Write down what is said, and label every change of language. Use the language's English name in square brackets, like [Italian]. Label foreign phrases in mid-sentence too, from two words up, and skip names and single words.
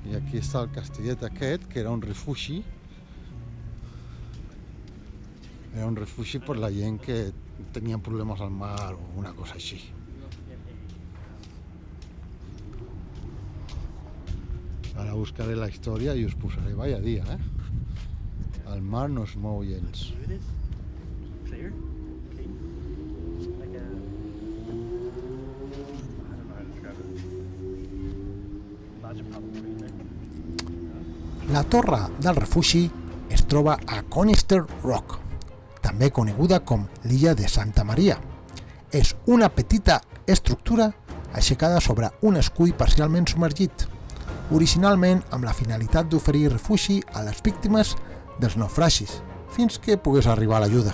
[Catalan] I aquí està el castellet aquest, que era un refugi. Era un refugi per la gent que tenia problemes al mar o una cosa així. Ara buscaré la història i us posaré, [Spanish] vaya dia, [Catalan] eh? El mar no es mou gens. [English] Clear? Clean? Like a... I don't know how to describe it. Imagine probably there. [Catalan] La torre del refugi es troba a Conister Rock, també coneguda com l'illa de Santa Maria. És una petita estructura aixecada sobre un escull parcialment submergit, originalment amb la finalitat d'oferir refugi a les víctimes dels naufragis, fins que pogués arribar l'ajuda.